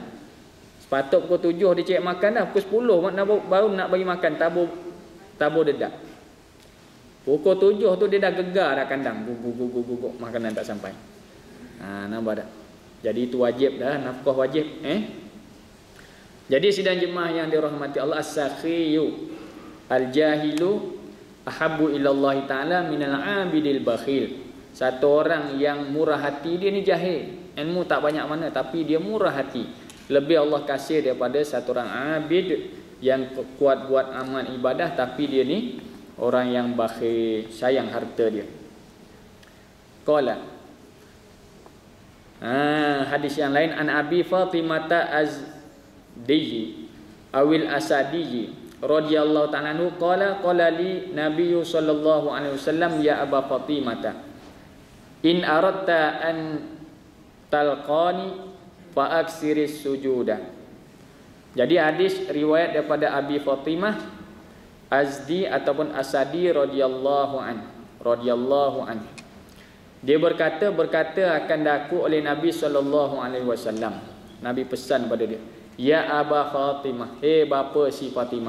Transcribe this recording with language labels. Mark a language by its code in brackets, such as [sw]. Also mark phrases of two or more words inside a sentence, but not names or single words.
[ms] Sepatut pukul 7 dia cari makan dah, pukul 10 baru nak bagi makan, tabur dedak. Pukul 7 tu dia dah gegar dah kandang, guguk makanan tak sampai. Nampak tak? Jadi itu wajib dah, nafkah wajib. Jadi sidang jemaah yang dirahmati Allah, [ar] السخي الجاهل أحب إلى الله تعالى من العابد البخيل. [ms] Satu orang yang murah hati, dia ni jahil, ilmu tak banyak mana, tapi dia murah hati, lebih Allah kasih daripada satu orang abid yang kuat buat amal ibadah, tapi dia ni orang yang bakhil, sayang harta dia. Qala hadis yang lain, [ar] عن أبي فاطمة الأزدي أو الأسدي رضي الله تعالى عنه قال لي النبي صلى الله عليه وسلم يا أبا فاطمة إن أردت أن تلقاني فأكثر السجود. [ms] Jadi hadis riwayat daripada Abi Fatimah Azdi ataupun Asadi [ar] رضي الله عنه. [ms] Dia berkata akan daku oleh Nabi [ar] صلى الله عليه وسلم. [ms] Nabi pesan pada dia, [ar] يا أبا فاطمة, [ms] bapa si Fatimah.